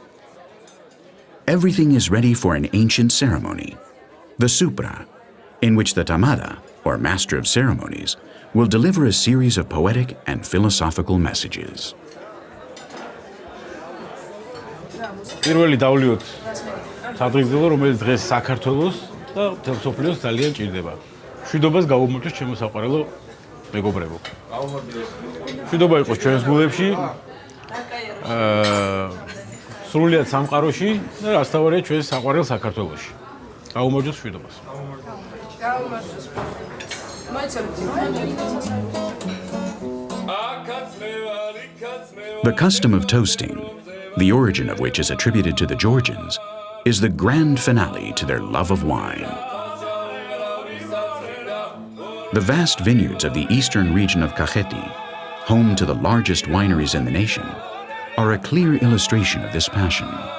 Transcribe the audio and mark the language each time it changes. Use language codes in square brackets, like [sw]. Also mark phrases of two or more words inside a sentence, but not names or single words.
[en] Everything is ready for an ancient ceremony, the supra, in which the tamada, or master of ceremonies, will deliver a series of poetic and philosophical messages. [ka] პირველი დავლიოთ სადღეგრძელო, რომელიც დღეს საქართველოს და მთელ მსოფლიოს ძალიან ჭირდება. მშვიდობას გავუმოწოს ჩემო საყვარელო მეგობრებო. მშვიდობა იყოს ჩვენს გულებში, სრულიად სამყაროში და რასთავარია ჩვენს საყვარელ საქართველოში. გავუმოწოს მშვიდობას. [en] The custom of toasting, the origin of which is attributed to the Georgians, is the grand finale to their love of wine. The vast vineyards of the eastern region of Touchetti, home to the largest wineries in the nation, are a clear illustration of this passion.